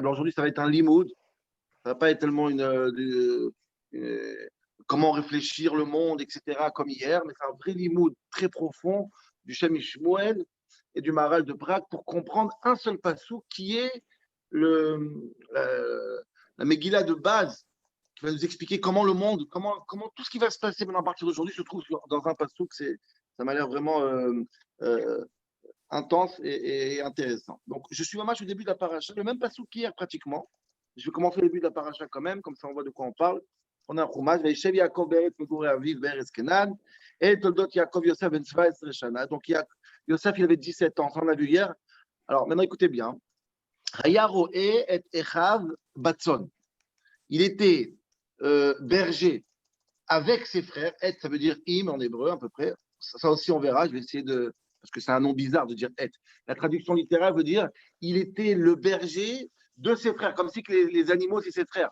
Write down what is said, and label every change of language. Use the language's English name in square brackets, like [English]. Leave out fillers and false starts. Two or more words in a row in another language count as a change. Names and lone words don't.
[French] Aujourd'hui, ça va être un limoud, ça va pas être tellement comment réfléchir le monde, etc., comme hier, mais c'est un vrai limoud très profond du Shem Ishmuel et du Maharal de Prague pour comprendre un seul pasouk qui est la Megillah de base, qui va nous expliquer comment le monde, comment tout ce qui va se passer maintenant à partir d'aujourd'hui se trouve dans un pasouk. Ça m'a l'air vraiment euh, intense et intéressant. Donc, je suis vraiment au début de la paracha, le même passage qu'hier pratiquement. Je vais commencer au début de la paracha quand même, comme ça on voit de quoi on parle. On a un chumash, [Hebrew] וישב יעקב בארץ מגורי אביו בארץ כנען, את תולדות יעקב יוסף בן 17 שנה. [French] Donc, Yosef, il avait 17 ans, ça on l'a vu hier. Alors, maintenant écoutez bien. [Hebrew] היה רועה את אחיו בצאן. [French] Il était berger avec ses frères. Et, ça veut dire im en hébreu à peu près. Ça aussi on verra, je vais essayer de, parce que c'est un nom bizarre de dire et. La traduction littérale veut dire il était le berger de ses frères, comme si que les animaux c'est ses frères.